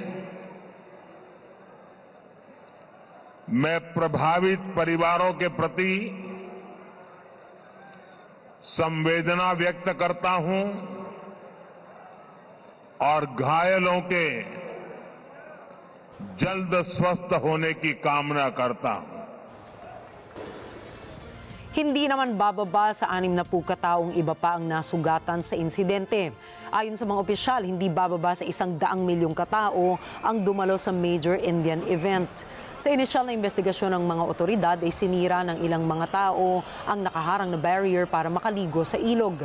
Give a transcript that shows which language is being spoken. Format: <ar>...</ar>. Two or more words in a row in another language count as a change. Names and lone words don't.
<hi>मैं प्रभावित परिवारों के प्रति संवेदना व्यक्त करता हूं और घायलों के जल्द स्वस्थ होने की कामना करता हूं।</hi> <tl>Hindi naman bababa sa 60 kataong iba pa ang nasugatan sa insidente. Ayon sa mga opisyal, hindi bababa sa 100 milyong katao ang dumalo sa</tl> <en>major Indian event.</en> <tl>Sa inisyal na investigasyon ng mga otoridad ay sinira ng ilang mga tao ang nakaharang na barrier para makaligo sa ilog.</tl>